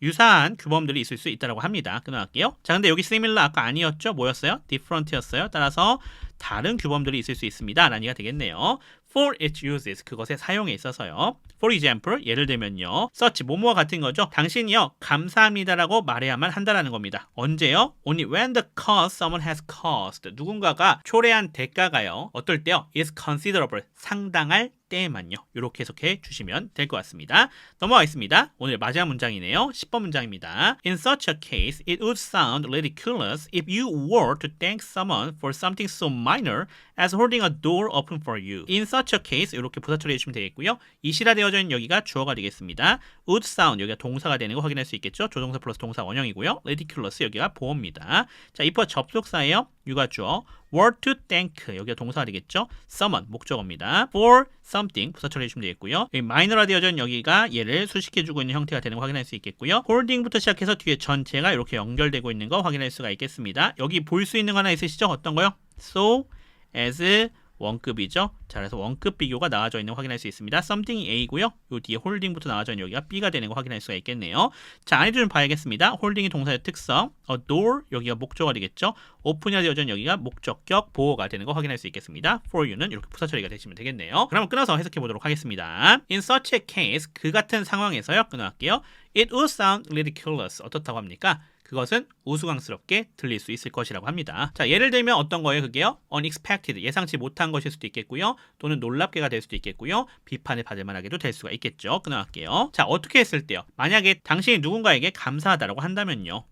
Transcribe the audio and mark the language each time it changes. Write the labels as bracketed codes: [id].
[ko] 유사한 규범들이 있을 수 있다고 합니다. 끊어갈게요. 자, 근데 여기 similar 아까 아니었죠? 뭐였어요? different였어요. 따라서 다른 규범들이 있을 수 있습니다. 라는 얘기가 되겠네요. [en] For its uses, [ko] 그것의 사용에 있어서요. [en] For example, [ko] 예를 들면요. such, 뭐뭐와 같은 거죠. 당신이요, 감사합니다라고 말해야만 한다라는 겁니다. 언제요? [en] Only when the cost someone has caused. [ko] 누군가가 초래한 대가가요. 어떨 때요? [en] is considerable, [ko] 상당할 때만요. 이렇게 해석해 주시면 될 것 같습니다. 넘어가겠습니다. 오늘 마지막 문장이네요. 10번 문장입니다. [en] In such a case, it would sound ridiculous if you were to thank someone for something so minor as holding a door open for you. In such a case, [ko] 이렇게 부사 처리해 주시면 되겠고요. 이시라 되어져 있는 여기가 주어가 되겠습니다. [en] would sound, [ko] 여기가 동사가 되는 거 확인할 수 있겠죠. 조동사 플러스 동사 원형이고요. ridiculous, 여기가 보어입니다. 자, if와 접속사예요. you가 주어. [en] were to thank, [ko] 여기가 동사가 되겠죠. someone, 목적어입니다. [en] for something, [ko] 부사 처리해 주시면 되겠고요. 여기 마이너라 되어져 있는 여기가 얘를 수식해주고 있는 형태가 되는 거 확인할 수 있겠고요. holding부터 시작해서 뒤에 전체가 이렇게 연결되고 있는 거 확인할 수가 있겠습니다. 여기 볼 수 있는 거 하나 있으시죠? 어떤 거요? so, as, 원급이죠. 자, 그래서 원급 비교가 나와져 있는 거 확인할 수 있습니다. something이 A고요. 요 뒤에 홀딩부터 나와져 있는 여기가 B가 되는 거 확인할 수가 있겠네요. 자, 안에도 좀 봐야겠습니다. 홀딩이 동사의 특성, [en] a door, [ko] 여기가 목적어가 되겠죠. open이 되어져 있는 여기가 목적격 보호가 되는 거 확인할 수 있겠습니다. [en] for you [ko] 는 이렇게 부사 처리가 되시면 되겠네요. 그럼 끊어서 해석해 보도록 하겠습니다. [en] In such a case, [ko] 그 같은 상황에서요. 끊어갈게요. [en] It would sound ridiculous. [ko] 어떻다고 합니까? 그것은 우스꽝스럽게 들릴 수 있을 것이라고 합니다. 자, 예를 들면 어떤 거예요? 그게요? unexpected, 예상치 못한 것일 수도 있겠고요. 또는 놀랍게가 될 수도 있겠고요. 비판을 받을 만하게도 될 수가 있겠죠. 끊어갈게요. 자, 어떻게 했을 때요? 만약에 당신이 누군가에게 감사하다라고 한다면요.